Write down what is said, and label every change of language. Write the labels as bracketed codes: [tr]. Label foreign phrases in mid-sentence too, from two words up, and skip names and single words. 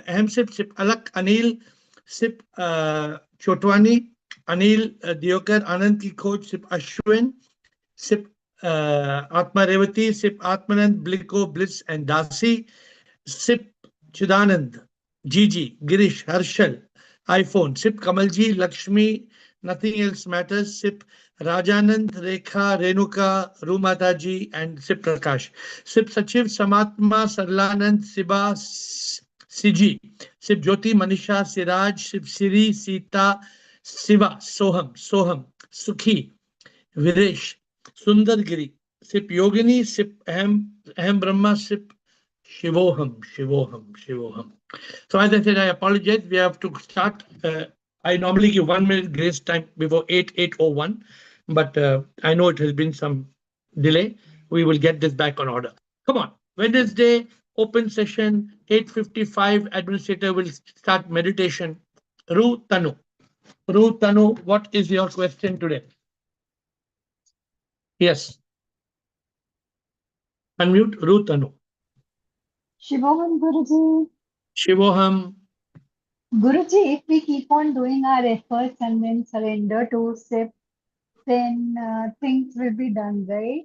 [en] Ahem Sip, Sip Alak, Anil, Sip Chotwani, Anil Diokar, Anand ki Khoj, Sip Ashwin, Sip Atma Revati, Sip Atmanand, Bliko, Bliss, and Dasi, Sip Chidanand, Gigi, Girish, Harshal, iPhone, Sip Kamalji, Lakshmi, nothing else matters, Sip Rajanand, Rekha, Renuka, Rumataji, and Sip Prakash. Sip Sachiv, Samatma, Sarlanand, Siba, Siji, Sip Jyoti, Manisha, Siraj, Sip Siri, Sita, Siva, Soham, Sukhi, Viresh, Sundargiri, Sip Yogini, Sip Ahem Brahma, Sip Shivoham. So as I said, I apologize. We have to start. I normally give 1 minute grace time before 8:01, but I know it has been some delay. We will get this back on order. Come on. Wednesday, open session, 8:55. Administrator will start meditation. Ru Tanu. Ru Tanu, what is your question today? Yes. Unmute Ru Tanu. Shivoham Guruji. Shivoham. Guruji, if we keep on doing our efforts and then surrender to SIP, then things will be done, right?